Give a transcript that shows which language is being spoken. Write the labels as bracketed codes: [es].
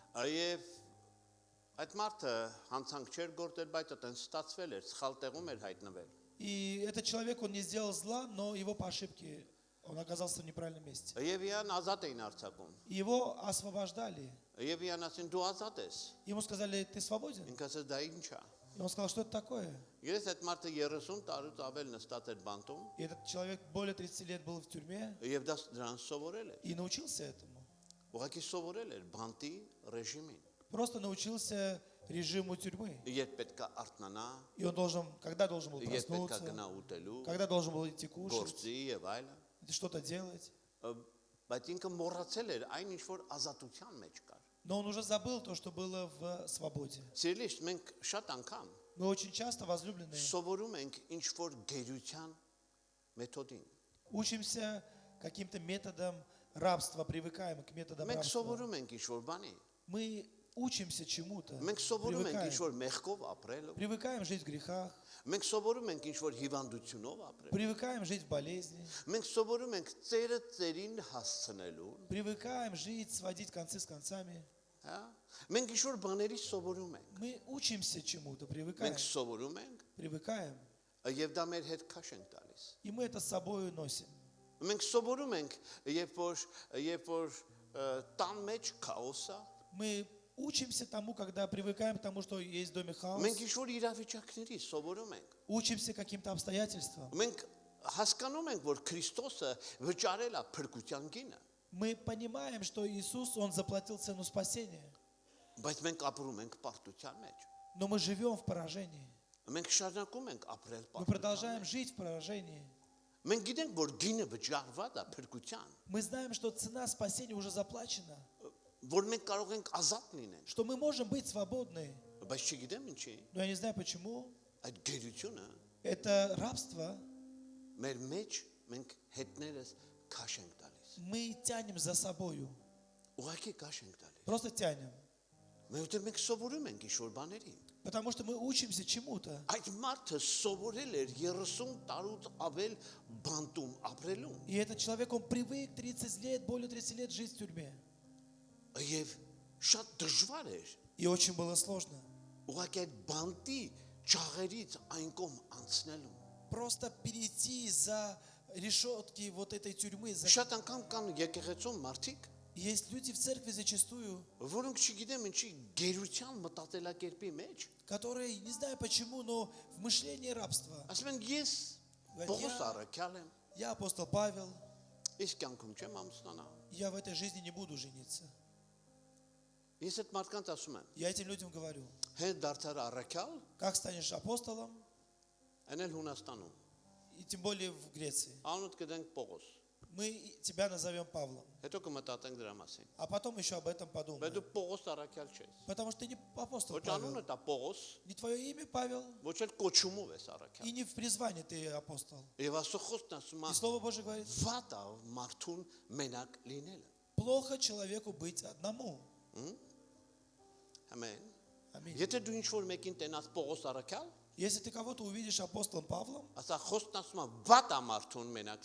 [hy] Եվ այդ մարդը հանցանք չէր գործել, բայց այդտեն ստացվել էր, սխալ տեղում էր հայտնվել։ [ru] И этот человек, он не сделал зла, но его по ошибке, он оказался в неправильном месте. [hy] Եվ իան ազատ էին արձակում։ [ru] Его освобождали. [hy] Եվ իան ասին դու ազատ ես։ [ru] Ему сказали, ты свободен? [hy] Ինքը ասեց դա ինչ է։ [ru] И он сказал, что это такое? [hy] Ես այդ մարդը 30 տարուց ավել նստած էր բանտում, [ru] И этот человек более 30 лет был в тюрьме [hy] եւ դա դրան сովորել էր։ [ru] и научился этому. [hy] Ուղղակի սովորել էր բանտի ռեժիմին։ [ru] Просто научился режиму тюрьмы. [hy] Երբ պետք է արթնանա, [ru] И он должен, когда должен был [hy] երբ պետք է [ru] проснуться, [hy] գնա ուտելու, [ru] когда должен был идти кушать, [hy] գործի եւ այլն, [ru] что-то делать. [hy] բայց ինքը մոռացել էր այն ինչ որ ազատության մեջ կար։ [ru] Но он уже забыл то, что было в свободе. [hy] Սիրելի, մենք շատ անգամ [ru] Мы очень часто, возлюбленные, [hy] սովորում ենք ինչ որ գերության մեթոդին։ [ru] учимся каким-то методом рабства, привыкаем к методам [hy] Մենք [ru] рабства. [hy] սովորում ենք ինչ որ բանի։ [ru] Мы учимся чему-то, [hy] Մենք սովորում ենք ինչ [ru] привыкаем. [hy] որ մեղքով ապրել։ [ru] Привыкаем жить в грехах, [hy] Մենք սովորում ենք ինչ որ հիվանդությունով ապրել։ [ru] привыкаем жить в болезни, [hy] Մենք սովորում ենք ծերը ծերին հասցնելու, [ru] привыкаем жить, сводить концы с концами. [hy] հա։ Մենք ինչ որ բաների սովորում ենք։ [ru] Мы учимся чему-то, привыкаем, [hy] Մենք սովորում ենք, [ru] привыкаем, [hy] եւ դա մեր հետ քաշ ենք տալիս։ [ru] и мы это с собой носим. [hy] Մենք սովորում ենք, երբ որ տան մեջ քաոսա, [ru] Мы учимся тому, когда привыкаем к тому, что есть в доме хаос, [hy] մենք ինչ որ իրավիճակների սովորում ենք։ [ru] учимся каким-то обстоятельствам. [hy] Մենք հասկանում ենք, որ Քրիստոսը վճարել է փրկության գինը, [ru] Мы понимаем, что Иисус, Он заплатил цену спасения, [hy] բայց մենք ապրում ենք պարտության մեջ։ [ru] но мы живем в поражении. [hy] Մենք շարունակում ենք ապրել [ru] Мы [hy] պարտության [ru] продолжаем [hy] մեջ։ [ru] жить в поражении. [hy] Մենք գիտենք, որ գինը վճարված է փրկության, [ru] Мы знаем, что цена спасения уже заплачена, [hy] որ մենք կարող ենք ազատ լինել, [ru] что мы можем быть свободны. [hy] բայց չգիտեմ ինչի, [ru] Но я не знаю почему. [hy] այդ գերությունը [ru] Это рабство [hy] մեր մեջ մենք հետներս քաշ ենք տալիս։ [ru] мы тянем за собою. [hy] Ուղղակի քաշ ենք տալիս։ [ru] Просто тянем. [hy] Մենք սովորում ենք ինչ որ բաների։ [ru] Потому что мы учимся чему-то. [hy] Այդ մարդը սովորել էր 30 տարուց ավել բանտում ապրելուն։ [ru] И этот человек, он привык 30 лет, более 30 лет жить в тюрьме. [hy] Եվ շատ дժվար էր [ru] И очень было сложно. [hy] ուղղակի այդ բանտի ճաղերից այն կողմ անցնելուն։ [ru] Просто перейти за решетки вот этой тюрьмы. [hy] Շատ անգամ կան եկեղեցում մարդիկ, [ru] Есть люди в церкви зачастую, [hy] որոնք չգիտեմ ինչի գերության մտածելակերպի մեջ, [ru] которые, не знаю почему, но в мышлении рабства. [hy] ասում են ես Պողոս առաքյալ եմ, [ru] Я апостол Павел, [hy] ես կյանքում չեմ ամուսնանա։ [ru] я в этой жизни не буду жениться. [hy] Ես այդ մարդկանց ասում եմ, [ru] Я этим людям говорю, [hy] հենց դարձար առաքյալ, [ru] как станешь апостолом, [hy] այնել Հունաստանում։ [ru] и тем более в Греции. [hy] Անունդ կդենք Պողոս։ [ru] Мы тебя назовем Павлом. [hy] Հետո կմտածենք դրա մասին։ [ru] А потом еще об этом [hy] Բայց [ru] подумаем. [hy] դու Պողոս առաքյալ չես։ [ru] Потому что ты не апостол [hy] Ոչ անունը [ru] Павел. [hy] դա Պողոս, [ru] Не твое имя Павел, [hy] ոչ էլ կոչումով ես առաքյալ։ [ru] и не в призвании ты апостол. [hy] Եվ Աստծո խոսքն ասում [ru] И [hy] է, [ru] Слово Божие говорит, [hy] վատ է մարդուն մենակ լինելը։ [ru] плохо человеку быть одному. [hy] Ամեն։ [ru] Аминь. [hy] Եթե դու ինչ որ մեկին տենաս Պողոս առաքյալ, [ru] Если ты кого-то увидишь апостолом Павлом, [hy] ասա խոսքն ասում է, վատ է մարդուն մենակ